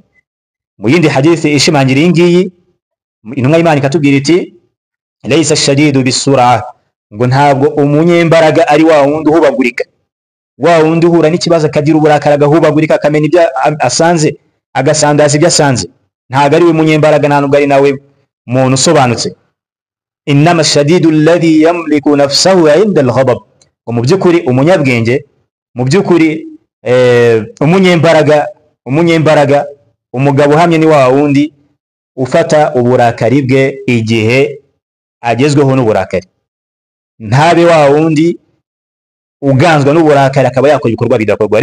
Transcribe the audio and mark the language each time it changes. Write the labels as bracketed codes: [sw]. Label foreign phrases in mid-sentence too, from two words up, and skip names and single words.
[rw] Mu yindi hadithi ishimangira iyi ngiyi, intumwa y'Imana ikatubwira iti [ar] ليس الشديد بالصرعة, [rw] ngo ntabwo umunyembaraga ari wa wundi uhubagurika, wa wundi uhura n'ikibazo akagira uburakari agahubagurika, akamenya ibyo asanze, agasandaza ibyo asanze. Ntabwo ari we munyembaraga, ntabwo ari nawe muntu usobanutse. [ar] إنما الشديد الذي يملك نفسه عند الغضب, [rw] mu by'ukuri umunyabwenge, mu by'ukuri umunyembaraga, umugabo uhamye ni wa wundi ufata uburakari bwe igihe agezweho n'uburakari, ntabe wa wundi uganzwa n'uburakari akaba yakora ibikorwa bidakorwa.